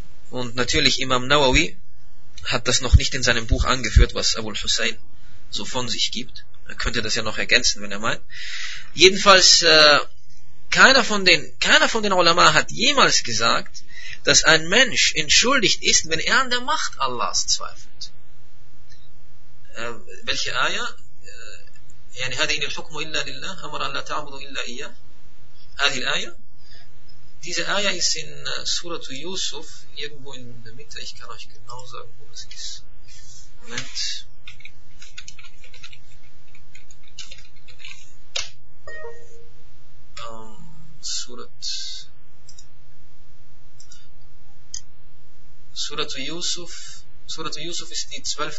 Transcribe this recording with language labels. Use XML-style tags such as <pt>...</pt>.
<de>Und natürlich Imam Nawawi hat das noch nicht in seinem Buch angeführt, was Abu al-Hussein so von sich gibt. Er könnte das ja noch ergänzen, wenn er meint. Jedenfalls, keiner von den Ulama hat jemals gesagt, dass ein Mensch entschuldigt ist, wenn er an der Macht Allahs zweifelt. Welche Ayah?</de> <ar>يعني هذه الحكم إلا لله أمر أن لا تعبدوا إلا إياه هذه الآية</ar> <de>diese آية ist in سورة يوسف irgendwo in der Mitte, ich kann euch genau sagen wo das ist. Moment, سورة يوسف ist die 12.</de>